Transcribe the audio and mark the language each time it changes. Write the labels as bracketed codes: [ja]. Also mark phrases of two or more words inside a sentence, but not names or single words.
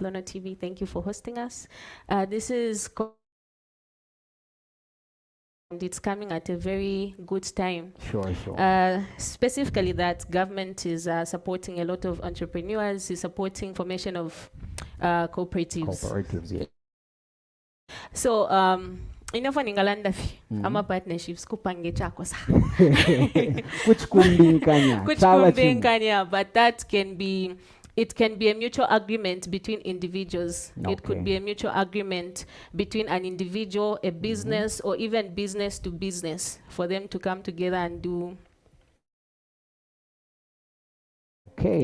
[en] Lono TV, thank you for hosting us. This is and it's coming at a very good time. Sure, sure. Specifically that government is supporting a lot of entrepreneurs, is supporting formation of cooperatives. Cooperatives, yeah. So, [bem] inofa ningalanda fi ama partnerships kupange chako sa kuchikumbinganya kuchikumbinganya, [en] but that can be it can be a mutual agreement between individuals. It could be a mutual agreement between an individual, a business, or even business to business, for them to come together and do. Okay.